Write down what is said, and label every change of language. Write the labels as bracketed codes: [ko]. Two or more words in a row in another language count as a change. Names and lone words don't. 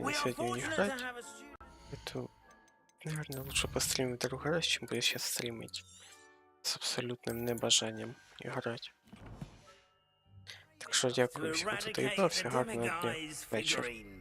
[en] We are [uk] сьогодні [en] fortunate to [uk] грати. [en] have a student. [ru] То, наверное, лучше постримить другой раз, чем буду сейчас стримить с абсолютным небажанием играть. [uk] Так що дякую всім, хто доіграв, всього гарного дня, вечора.